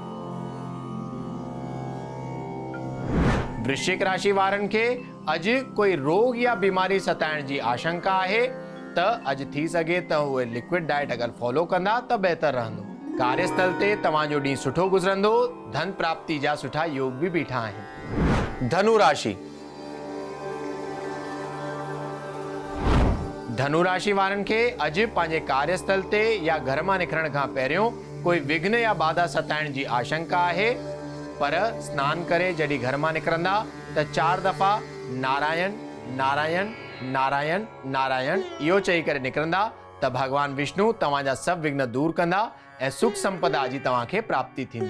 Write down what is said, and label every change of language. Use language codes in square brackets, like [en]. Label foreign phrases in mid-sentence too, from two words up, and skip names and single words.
[sd] वृश्चिक राशि वारनि खे अॼु कोई रोग या बीमारी सताइण जी आशंका आहे त अॼु थी सघे त उहे [en] liquid diet [sd] अगरि फॉलो कंदा त बहितर रहंदो। कार्यस्थल ते तव्हांजो ॾींहुं सुठो गुज़रंदो। धन प्राप्ति जा सुठा योग भी बीठा आहिनि। धनु राशि। धनु राशि वारनि खे अॼु पंहिंजे कार्यस्थल ते या घर मां निकिरण खां पहिरियों कोई विघ्न या बाधा सताइण जी आशंका आहे, पर स्नान करे जॾहिं घर मां निकिरंदा त 4 दफ़ा नारायण नारायण नारायण नारायण इहो चई करे निकिरंदा त भगवान विष्णु तव्हांजा सभु विघ्न दूर कंदा ऐं सुख संपदा जी तव्हांखे प्राप्ति थींदी।